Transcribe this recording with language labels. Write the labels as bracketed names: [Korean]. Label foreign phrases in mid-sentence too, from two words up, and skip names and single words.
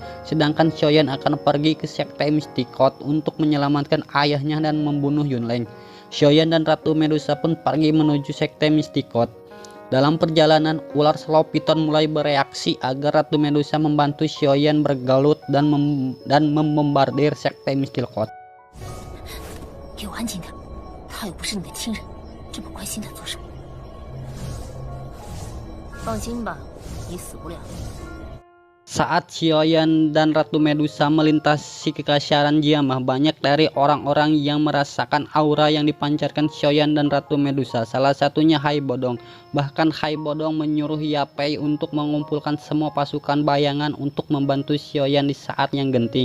[Indonesian] Sedangkan Xiaoyan akan pergi ke sekte Mistikot untuk menyelamatkan ayahnya dan membunuh Yunleng. Xiaoyan dan Ratu Medusa pun pergi menuju sekte Mistikot. Dalam perjalanan, ular Slow Python mulai bereaksi agar Ratu Medusa membantu Xiaoyan bergelut dan membombardir sekte Mistikot. [Chinese] 给我安静点，他又不是你的亲人，这么关心他做什么？放心吧，你死不了。 [Indonesian] Saat Xiaoyan dan Ratu Medusa melintasi kekaisaran Jiamah, banyak dari orang-orang yang merasakan aura yang dipancarkan Xiaoyan dan Ratu Medusa. Salah satunya Hai Bodong. Bahkan Hai Bodong menyuruh Yapei untuk mengumpulkan semua pasukan bayangan untuk membantu Xiaoyan di saat yang genting.